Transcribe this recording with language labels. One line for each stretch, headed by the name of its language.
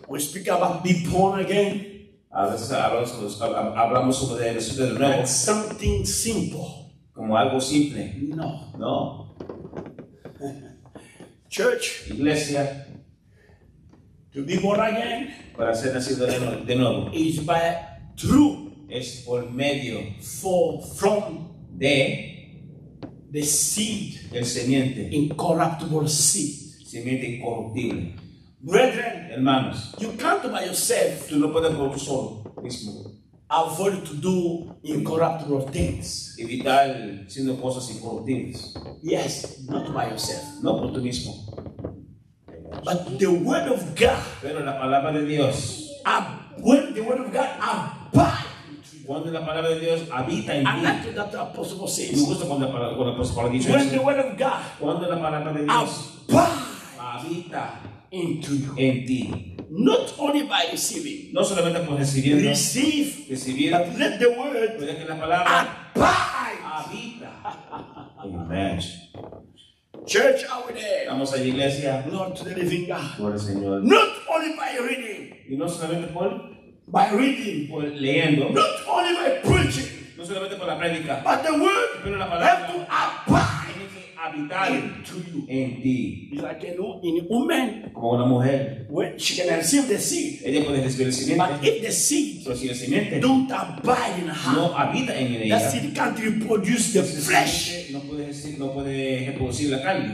English: we speak about being born again,
Spanish: hablamos sobre el nacer de nuevo
English: like something simple.
Spanish: como algo simple.
English: No.
Spanish: No.
English: Church,
Spanish: Iglesia,
English: to be born again
Spanish: para ser nacido de nuevo,
English: is by through
Spanish: es por medio
English: from
Spanish: de
English: the seed,
Spanish: el semiente,
English: incorruptible seed.
Spanish: semiente incorruptible.
English: Brethren,
Spanish: Hermanos,
English: you can't by yourself
Spanish: tú no puedes por tu solo mismo
English: avoid to do incorruptible things.
Spanish: evitar haciendo cosas incorruptibles.
English: Yes, not by yourself.
Spanish: No por tú mismo.
English: But the word of God,
Spanish: Pero la palabra de Dios,
English: when the word of God abides,
Spanish: cuando la palabra de Dios habita en
English: I
Spanish: ti,
English: like that the apostle
Spanish: me
English: says,
Spanish: gusta cuando la palabra dice
English: when the
Spanish: eso.
English: word of God
Spanish: Cuando la palabra de Dios
English: abides
Spanish: habita
English: into you,
Spanish: en ti,
English: not only by receiving,
Spanish: no solamente por recibir,
English: receive, but let the word
Spanish: pero que la palabra
English: abide.
Spanish: habita. Amén.
English: Church out there,
Spanish: Vamos a la iglesia,
English: Lord to the living God,
Spanish: por el Señor.
English: not only by reading,
Spanish: Y no solamente
English: by reading,
Spanish: por leyendo,
English: not only by preaching,
Spanish: no solamente por la prédica,
English: but the word
Spanish: pero la
English: have to
Spanish: palabra
English: abide
Spanish: tiene que habitar
English: into you.
Spanish: en ti.
English: It's like in a woman,
Spanish: Como una mujer,
English: when she can receive the seed,
Spanish: ella puede recibir el
English: but
Spanish: simiente,
English: if the seed
Spanish: pero si el simiente
English: don't abide in her,
Spanish: no habita en ella,
English: that seed can't reproduce the
Spanish: ese
English: flesh.
Spanish: simiente no puede reproducir la carne.